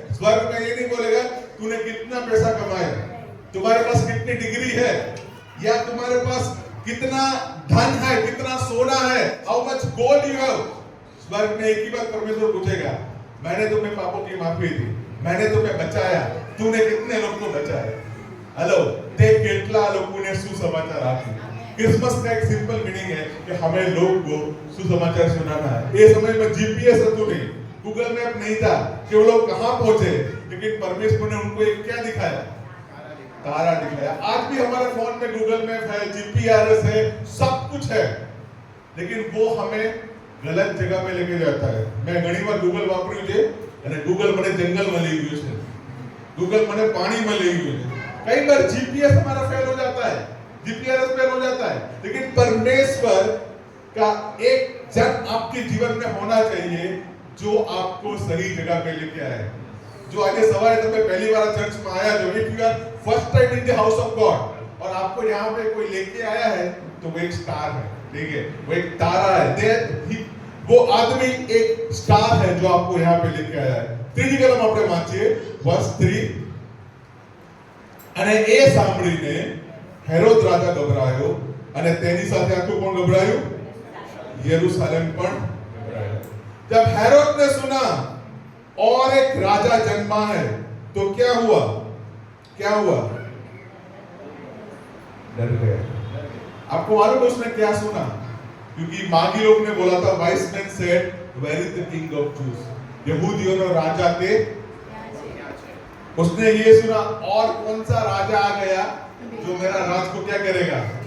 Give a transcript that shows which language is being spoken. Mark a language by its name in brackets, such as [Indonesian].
[Hindi] स्वर्ग में ये नहीं बोलेगा तूने कितना पैसा कमाया, तुम्हारे पास कितनी डिग्री है, या तुम्हारे पास कितना धन है, कितना सोना है, [English] How much gold you have. [Hindi] स्वर्ग में एक ही बात परमेश्वर पूछेगा, मैंने तुम्हें पापों की माफी दी, मैंने तुम्हें बचाया, तूने कितने लोग को बचाया। [Gujarati] हेलो, તે કેટલા લોકોને સુસમાચાર આપ્યું। [Hindi] क्रिसमस का एक सिंपल मीनिंग है कि हमें लोग को सुसमाचार सुनाना है। ये समय में जीपीएस तो नहीं, गूगल मैप नहीं था कि वो लोग कहां पहुंचे, लेकिन परमेश्वर ने उनको एक क्या दिखाया? तारा दिखाया। आज भी हमारे फोन में गूगल मैप है, जीपीआरएस है, सब कुछ है, लेकिन वो हमें गलत जगह पे लेके जाता है। [Gujarati] मैं घणी बार गूगल वापर्યું છે અને गूगल મને જંગલમાં લઈ ગયું છે, गूगल મને પાણીમાં લઈ ગયું છે। [Hindi] कई बार जीपीएस हमारा फेल हो जाता है, जीपीआरएस फेल हो जाता है, लेकिन परमेश्वर का एक जन आपके जीवन में होना चाहिए जो आपको सही जगह पे लेके आए। जो आज सवारे તમે पहली बार चर्च में आया, जो [English] if you are first time in the house of God [Hindi] और आपको यहाँ पे कोई लेके आया है, तो वो एक स्टार है, ठीक है, वो एक तारा है। वो आदमी एक स्टार है जो आपको यहाँ पे लेके आया है। [Gujarati] ત્રીજી કલમ આપણે વાંચીએ વર્સ 3। અને એ સાંભળીને હેરોદ રાજા ગભરાયો અને તેની સાથે આખું કોણ ગભરાયું? यरूशलेम પણ ગભરાયો। [Hindi] जब हेरोद ने सुना और एक राजा जन्मा है, तो क्या हुआ? डर गया। आपको मालूम है उसने क्या सुना? क्योंकि मागी लोग ने बोला था, [English] wise man said where is the king of Jews, [Hindi] यहूदियों ने राजा के, उसने ये सुना और कौन सा राजा आ गया जो मेरा राज को क्या करेगा?